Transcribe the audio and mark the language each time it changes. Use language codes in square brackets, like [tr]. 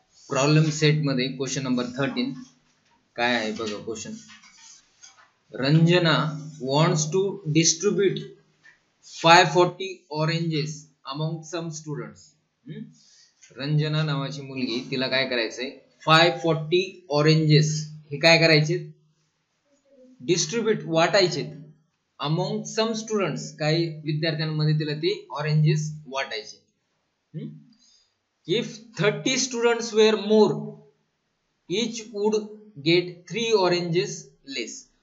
[mr] Problem set मध्ये question number 13 काय आहे बघा. [en] Question, Ranjana wants to distribute 540 oranges among some students. [mr] Ranjana नावाची मुलगी, तिला काय करायचंय 540 oranges हे काय करायचे, डिस्ट्रीब्यूट वाटायचे [en] among some students, [mr] काही विद्यार्थ्यांमध्ये तिला ते ऑरेंजेस वाटायचे. [en] If 30 students were more each would get 3 oranges less.